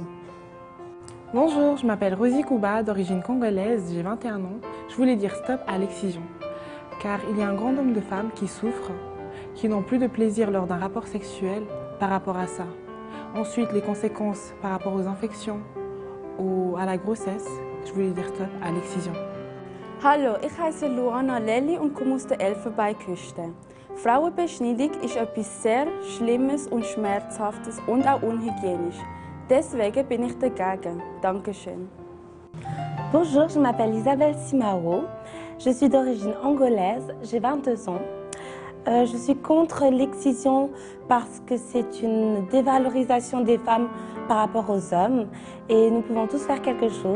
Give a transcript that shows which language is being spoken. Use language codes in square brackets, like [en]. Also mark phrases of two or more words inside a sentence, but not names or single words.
[fr] Bonjour, je m'appelle Rosie Kouba, d'origine congolaise, j'ai 21 ans. Je voulais dire stop à l'excision, car il y a un grand nombre de femmes qui souffrent, qui n'ont plus de plaisir lors d'un rapport sexuel par rapport à ça. Ensuite, les conséquences par rapport aux infections ou à la grossesse, je voulais dire stop à l'excision. [de] Hallo, ich heiße Luana Lelli und komme aus der Elfenbeinküste. Frauenbeschneidung ist etwas sehr Schlimmes und Schmerzhaftes und auch unhygienisch. Deswegen bin ich dagegen. Dankeschön. [fr] Bonjour, je m'appelle Isabelle Simao. Je suis d'origine angolaise, j'ai 22 ans. Je suis contre l'excision parce que c'est une dévalorisation des femmes par rapport aux hommes et nous pouvons tous faire quelque chose.